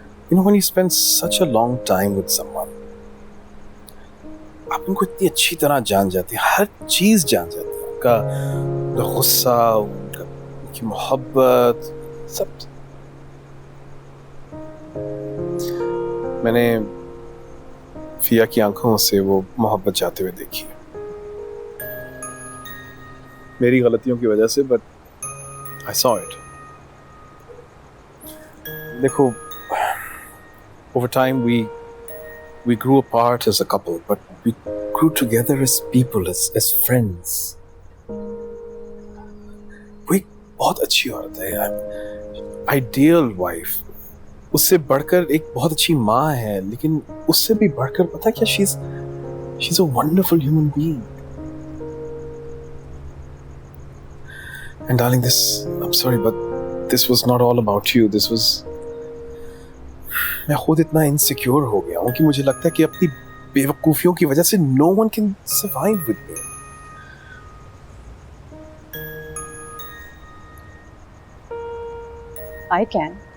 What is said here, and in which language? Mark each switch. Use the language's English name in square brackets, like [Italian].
[English] You know, when you spend such a long time with someone, [Hindi] आप उनको इतनी अच्छी तरह जान जाते हैं, हर चीज जान जाते हैं, उनका गुस्सा, उनकी मोहब्बत, सब। मैंने फिया की आंखों से वो मोहब्बत जाते हुए देखी है, मेरी गलतियों की वजह से, [English] but I saw it. देखो, over time we grew apart as a couple, but we grew together as people, as friends. [Hindi] वो एक बहुत अच्छी औरत है, ideal wife. उससे बढ़कर एक बहुत अच्छी माँ है, लेकिन उससे भी बढ़कर पता क्या, [English] she's a wonderful human being. And darling, I'm sorry, but this was not all about you. This was [Hindi] मैं खुद इतना इनसिक्योर हो गया हूँ कि मुझे लगता है कि अपनी बेवकूफियों की वजह से [English] No one can survive with me. I can.